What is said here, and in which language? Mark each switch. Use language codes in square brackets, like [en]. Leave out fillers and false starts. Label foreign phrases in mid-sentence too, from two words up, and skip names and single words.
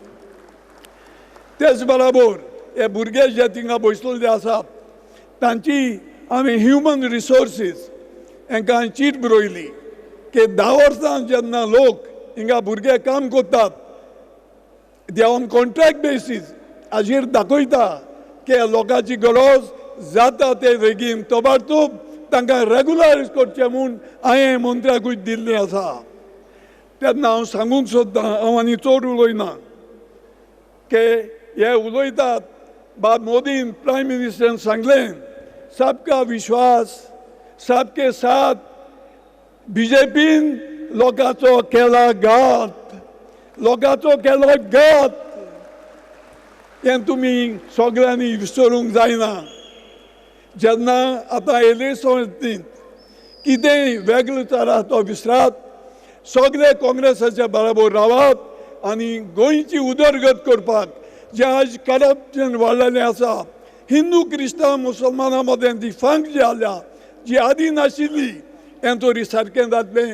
[kok] तेच बरोबर हे भुरगे जे थिंगा बसलेले आसात तांची आमी [en] human resources [kok] हांकां चीट बरयली की 10 वर्सां जेन्ना लोक हिंगा भुरगे काम करतात, [en] they on contract basis, [kok] हाजेर दाखयता की लोकांची गरज जाता ते बेगीन तोबारतोब तांकां रेगुलरायज करचें म्हूण हांवें मंत्र्याकूय दिल्लें आसा. तेन्ना हांव सांगूंक सोदतां, हांव आनी चड उलयना, की हे उलयतात बाब मोदीन प्रायम मिनिस्टरान सांगलें [hi] सबका विश्वास सबके साथ, [kok] बीजेपीन लोकांचो केला घात. लोकांचो केलो घात हें तुमी सगळ्यांनी विसरूंक जायना. जेन्ना आतां इलेक्शनींत कितेंय वेगळो जाला तो विसरात, सगळे काँग्रेसाच्या बरोबर रावात आनी गोंयची उदरगत करपाक जे आज करप्शन वाडलेलें आसा, हिंदू क्रिस्तांव मुसलमानां मदें ती फंक जी जाल्या जी आदी नाशिल्ली हें तरी सारकें जातलें.